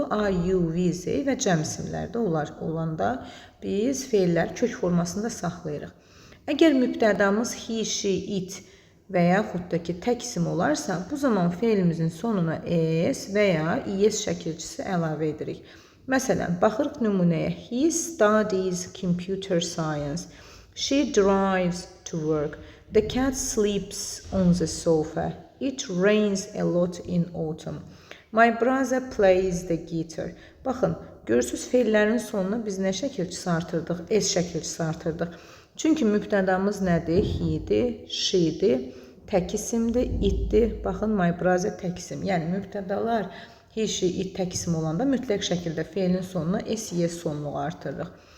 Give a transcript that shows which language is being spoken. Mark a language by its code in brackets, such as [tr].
[az] I, you, we, they və cəm isimlərdə olanda biz feilləri kök formasında saxlayırıq. Əgər mübtədamız he, she, it və yaxud da ki, tək isim olarsa, bu zaman feilimizin sonuna es və ya is şəkilçisi əlavə edirik. Məsələn, baxırıq nümunəyə. [en] He studies computer science. She drives to work. The cat sleeps on the sofa. It rains a lot in autumn. My brother plays the guitar. [az] Baxın, görürsünüz feillərin sonuna biz nə şəkilçisi artırdıq? Es şəkilçisi artırdıq. Çünki mübtədamız nədir? He-dir, she-dir, tək isimdir, it-dir. Baxın, my brother tək isim. Yəni, mübtədalar he, she, it tək isim olanda mütləq şəkildə feilin sonuna es, yes sonluğu artırırıq.